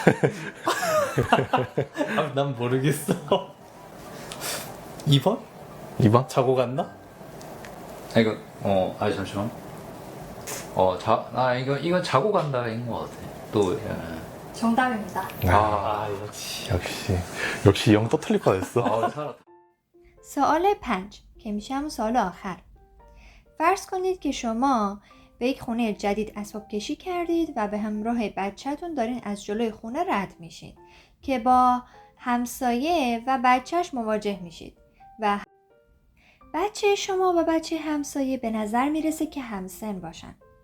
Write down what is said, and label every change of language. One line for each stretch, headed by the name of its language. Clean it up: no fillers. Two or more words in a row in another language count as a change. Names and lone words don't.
Korean: 난 모르겠어. 2번? 2번? 자고 간다? 이거 잠시만. 이건 자고 간다인 것 같아. 또 정답입니다. 역시 이 형 또 틀릴 뻔했어. 살았다.
Persian: سوال 5 که میشه همون سوال آخر فرض کنید که شما به یک خونه جدید اسباب کشی کردید و به همراه بچه‌تون دارین از جلوی خونه رد میشین که با همسایه و بچهش مواجه میشید و بچه شما و بچه همسایه به نظر میرسه که همسن باشن